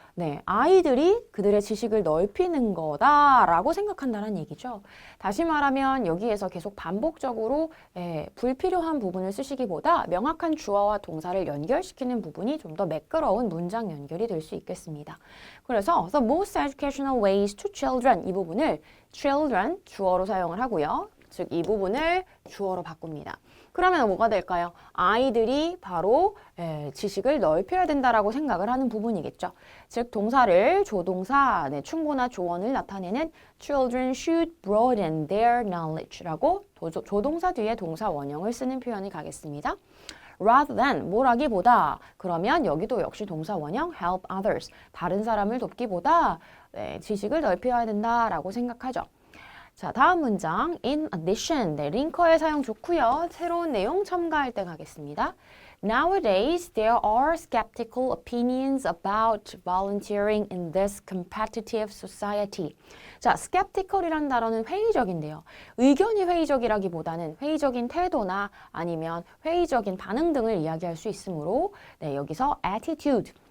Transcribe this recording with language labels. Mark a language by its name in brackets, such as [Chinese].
[Korean] 네, 아이들이 그들의 지식을 넓히는 거다라고 생각한다는 얘기죠. 다시 말하면 여기에서 계속 반복적으로 불필요한 부분을 쓰시기보다 명확한 주어와 동사를 연결시키는 부분이 좀 더 매끄러운 문장 연결이 될 수 있겠습니다. 그래서 [English] the most educational ways to children [Korean] 이 부분을 children 주어로 사용을 하고요. 즉 이 부분을 주어로 바꿉니다. 그러면 뭐가 될까요? 아이들이 바로 지식을 넓혀야 된다라고 생각을 하는 부분이겠죠. 즉 동사를 조동사, 충고나 조언을 나타내는 [English] children should broaden their knowledge [Korean] 라고 조동사 뒤에 동사 원형을 쓰는 표현이 가겠습니다. [English] rather than [Korean] 뭐라기보다 그러면 여기도 역시 동사 원형 [English] help others [Korean] 다른 사람을 돕기보다 지식을 넓혀야 된다라고 생각하죠. 자, 다음 문장. [English] In addition, [Korean] 네, 링커의 사용 좋고요. 새로운 내용 첨가할 때 가겠습니다. [English] Nowadays, there are skeptical opinions about volunteering in this competitive society. [Korean] 자, skeptical이라는 단어는 회의적인데요. 의견이 회의적이라기보다는 회의적인 태도나 아니면 회의적인 반응 등을 이야기할 수 있으므로 네, 여기서 attitude.